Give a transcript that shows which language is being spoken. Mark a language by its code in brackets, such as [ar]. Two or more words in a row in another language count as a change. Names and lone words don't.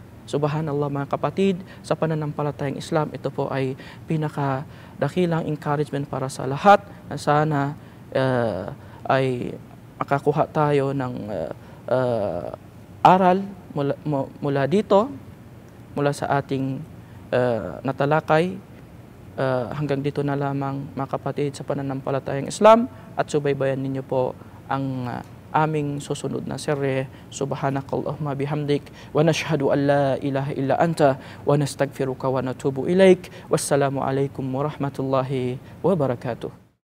[tl] Subhanallah, mga kapatid, sa pananampalatayang Islam, ito po ay pinakadakilang encouragement para sa lahat na sana ay makakuha tayo ng aral mula dito, mula sa ating natalakay. Hanggang dito na lamang, mga kapatid, sa pananampalatayang Islam, at subaybayan ninyo po ang aming susunod na serye. [ar] سبحانك اللهم وبحمدك ونشهد أن لا إله إلا أنت ونستغفرك ونتوب إليك. والسلام عليكم ورحمة الله وبركاته.